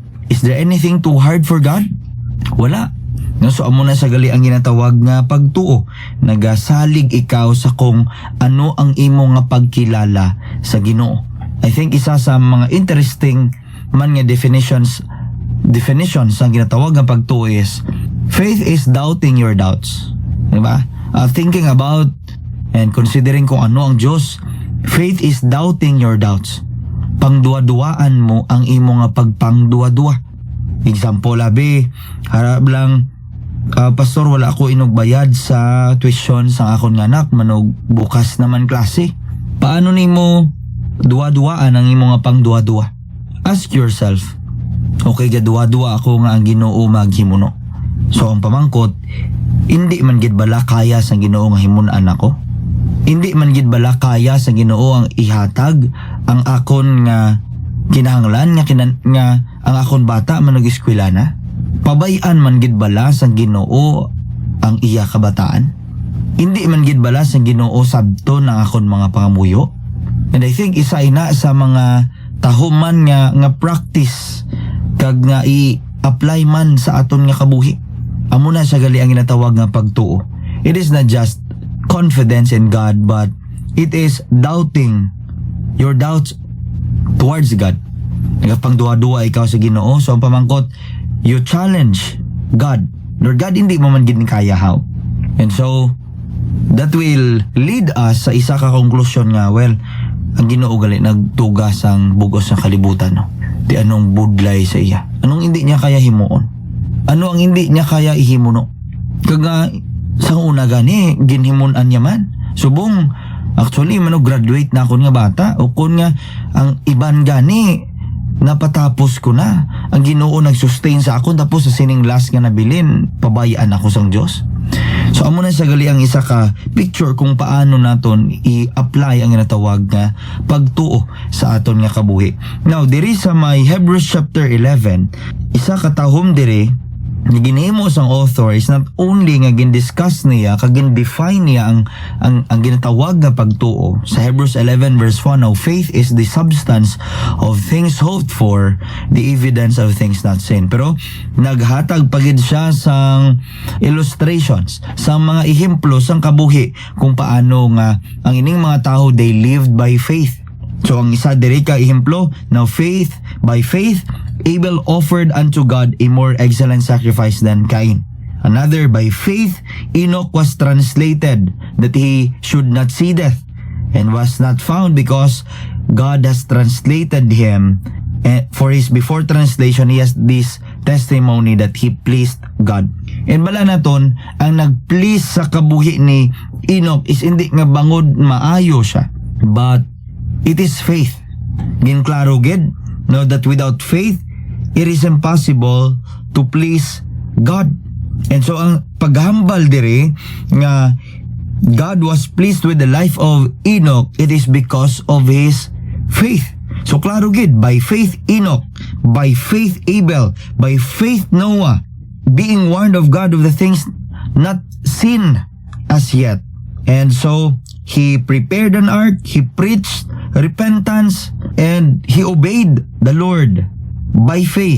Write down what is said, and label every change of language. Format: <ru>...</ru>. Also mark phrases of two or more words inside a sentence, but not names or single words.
<en>Is there anything too hard for God?</en> <hil>Wala. No, so amo na sa gali ang ginatawag nga pagtuo. Nagasalig ikaw sa kung ano ang imo nga pagkilala sa Ginoo.</hil> <en>I think</en> <hil>isa sa mga interesting man nga definitions ang ginatawag nga pagtuo is</hil> <en>faith is doubting your doubts.</en> <hil>Diba?</hil> <en>Thinking about and considering</en> <hil>kung ano ang Diyos,</hil> <en>faith is doubting your doubts.</en> <hil>Pangduwa-duwaan mo ang imo nga pagpangduwa-duwa. Example, harap lang, pastor, wala ako inugbayad sa tuition sa akon nga anak, manog bukas naman klase. Paano nimo duwa-duwaan ang imo nga pangduwa-duwa?</hil> <en>Ask yourself,</en> <hil>okay, gaduwa-duwa ako nga ang Ginoo maghimuno. So ang pamangkot, hindi man gid bala kaya sa Ginoo nga himun-an ako? Hindi man gid bala kaya sa Ginoo ang ihatag ang akon nga kinahanglan nga ang akon bata manog eskwela na? Pabayan man gid bala sa Ginoo ang iya kabataan? Hindi man gid bala sa Ginoo sabto ng akon mga pangamuyo?</hil> <en>And I think</en> <hil>isa ina sa mga tahuman nga practice kag nga i-apply man sa aton nga kabuhi. Amo na siya gali ang ginatawag nga pagtuo.</hil> <en>It is not just confidence in God, but it is doubting your doubts towards God.</en> <hil>Nagapangduwa-duwa ikaw sa Ginoo. So ang pamangkot,</hil> <en>you challenge God. Lord God,</en> <hil>hindi mo man gid kaya how.</hil> <en>And so that will lead us</en> <hil>sa isa ka konklusyon nga, well, ang Ginoo gali nagtugas ang bugos ng kalibutan, no? Di anong budlay sa iya? Anong hindi niya kaya himuon? Ano ang hindi niya kaya ihimuno? Kaga sa una gani ginhimunan niya man. Subong actually graduate na ako nga bata, o kun nga ang iban gani napatapos ko na. Ang Ginoo nag-sustain sa akon, tapos sa sining last nga nabilin pabayaan ako sang Dios. So amo na sa gali ang isa ka picture kung paano naton i-apply ang ginatawag nga pagtuo sa aton nga kabuhi. Now diri sa may Hebrews chapter 11, isa ka tahom diri nga ginahimo sang author is not only nga gin-discuss niya kag gin-define niya ang ginatawag nga pagtuo sa Hebrews 11 verse 1.</hil> <en>Now faith is the substance of things hoped for, the evidence of things not seen.</en> <hil>Pero naghatag pagid siya sang illustrations, sang mga ehemplo sang kabuhi kung paano nga ang ining mga tao</hil> <en>they lived by faith.</en> <hil>So ang isa diri ka ehemplo,</hil> <en>now by faith Abel offered unto God a more excellent sacrifice than Cain. Another, by faith Enoch was translated that he should not see death, and was not found because God has translated him. And for his before translation, he has this testimony that he pleased God.</en> <hil>And bala naton, ang nag-please sa kabuhi ni Enoch is hindi nga bangod maayo siya,</hil> <en>but it is faith.</en> <hil>Ginklaro gid,</hil> <en>know that without faith it is impossible to please God. And so</en> <hil>ang paghambal diri nga</hil> <en>God was pleased with the life of Enoch, it is because of his faith.</en> <hil>So klaro gid,</hil> <en>by faith Enoch, by faith Abel, by faith Noah, being warned of God of the things not seen as yet. And so he prepared an ark, he preached repentance, and he obeyed the Lord by faith.</en>